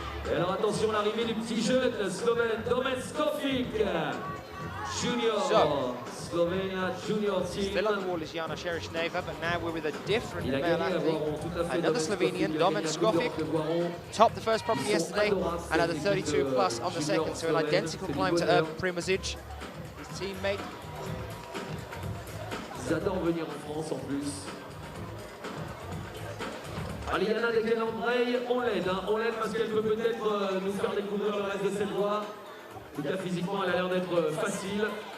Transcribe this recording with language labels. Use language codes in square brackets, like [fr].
[fr] Et alors attention à l'arrivée du petit jeune slovène Domen Skofic, junior, [en] Slovenia junior team. Still on the wall is Yana Shereshneva, but now we're with a different male athlete, another Slovenian, Domen Skofic. Topped the first problem yesterday and had a 32 plus on the second, so an identical climb to Urban Primozic, his teammate. [fr] Ils adorent venir en France en plus. Allez, Yana de Kelandrey, on l'aide parce qu'elle peut peut-être nous faire découvrir le reste de cette voie. En tout cas, physiquement, elle a l'air d'être facile.